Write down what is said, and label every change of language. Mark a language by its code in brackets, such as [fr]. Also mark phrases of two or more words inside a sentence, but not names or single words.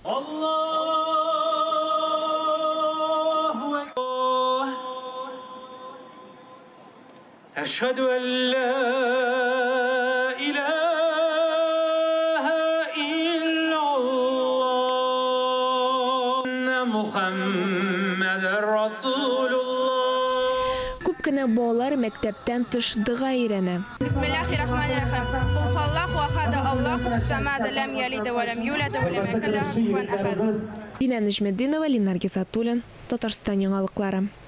[ar] أشهد أن لا [tt] Күп кенә балалар мәктәптән тыш дога өйрәнә. [ar] بسم الله الرحمن الرحيم قل هو الله أحد الله الصمد لم يلد ولم يولد ولم يكن له كفوا أحد. [tt] Динә Нәҗметдинова, Ленар Гизатуллин, Татарстан яңалыклары.